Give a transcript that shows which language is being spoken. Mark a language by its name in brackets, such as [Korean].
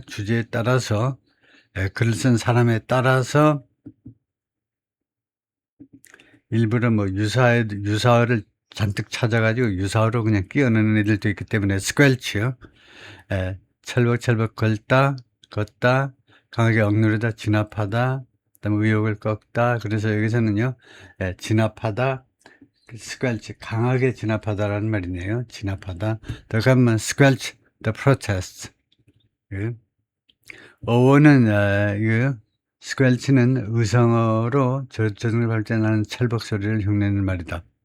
[Korean] 주제에 따라서, 글을 쓴 사람에 따라서 일부러 뭐 유사어를 잔뜩 찾아가지고 유사어로 그냥 끼워넣는 애들도 있기 때문에 squelch요. 철벅철벅 걷다, 강하게 억누르다, 진압하다, 그다음에 의욕을 꺾다. 그래서 여기서는요, 진압하다, squelch, 강하게 진압하다라는 말이네요. 진압하다. [English] The government squelch the protests. [Korean] 어원은 squelch는 의성어로 저승을 발전하는 철벅 소리를 흉내내는 말이다.